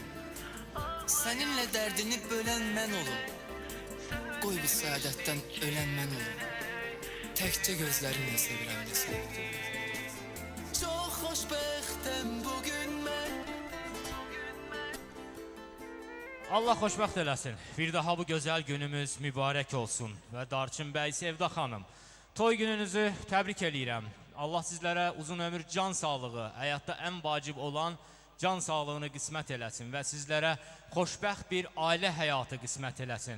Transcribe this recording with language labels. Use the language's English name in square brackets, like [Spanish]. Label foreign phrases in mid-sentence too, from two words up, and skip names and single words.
[Turkish] Seninle derdini bölen ben olum. Koy bu saadetten ölen ben olum. Tekçe gözlerinle sevirem desin. Çok hoşbəxtəm bugün ben. [Azerbaijani] Allah xoşbəxt eləsin. Bir daha bu gözəl günümüz mübarək olsun. Və Darçın bəy, Sevda xanım, toy gününüzü təbrik eləyirəm. Allah sizlərə uzun ömür, can sağlığı, həyatda ən vacib olan can sağlığını qismət eləsin və sizlərə xoşbəxt bir ailə həyatı qismət eləsin.